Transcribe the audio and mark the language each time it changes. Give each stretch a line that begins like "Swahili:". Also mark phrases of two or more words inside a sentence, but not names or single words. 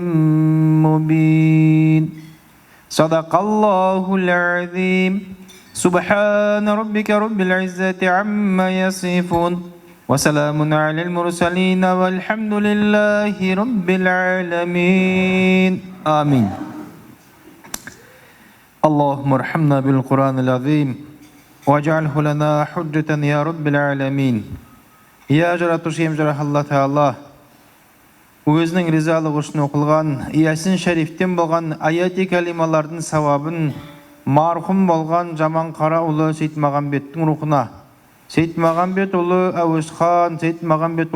Arabic: مبين صدق الله العظيم سبحان ربك رب العزة عما يصفون وسلام على المرسلين والحمد لله رب العالمين آمين اللهم ارحمنا بالقرآن العظيم واجعله لنا حجة يا رب العالمين يا
Kazakh: жаратушы ем жарах Алла Тағала өзінің ризалығы үшін оқылған Ясин шәрифтен болған аяти кәлималардың сауабын марқұм болған Жаманқара ұлы Сейітмағамбеттің рухына, Сейітмағамбет ұлы Әуесхан, Сейітмағамбет